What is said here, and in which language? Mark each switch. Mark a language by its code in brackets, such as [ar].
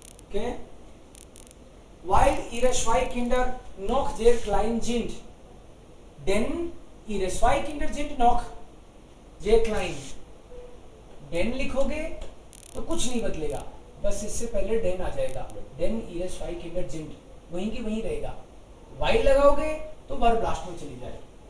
[de] Okay. Weil ihre zwei Kinder noch sehr klein sind. Denn ihre zwei Kinder sind noch sehr klein. [hi] Denn लिखोगे तो कुछ नहीं बदलेगा, बस इससे पहले den आ जाएगा. [de] Denn ihre zwei Kinder sind [hi] वहीं की वहीं रहेगा. While लगाओगे तो वर्ब लास्ट में चली जाएगी.